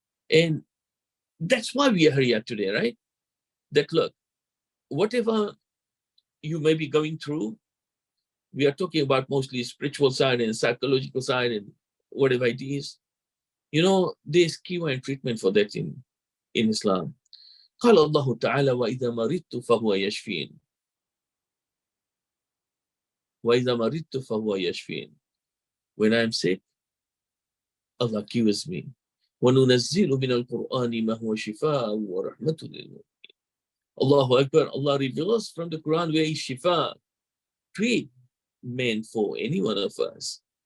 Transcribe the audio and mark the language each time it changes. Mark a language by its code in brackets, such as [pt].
[en] And that's why we are here today, right? That look, whatever you may be going through, we are talking about mostly spiritual side and psychological side and whatever it is. You know, there's cure and treatment for that in Islam. [ar] قال الله تعالى وإذا مرضت فهو يشفين. وإذا مرضت فهو يشفين. [en] When I'm sick, Allah cures me. [ar] وَنُنَزِّلُ مِنَ الْقُرْآنِ مَا هُوَ شِفَاءٌ وَرَحْمَةٌ لِلْمُؤْمِنِينَ. [en] Allahu Akbar, Allah reveals from the Quran where is shifa, treatment for any one of us.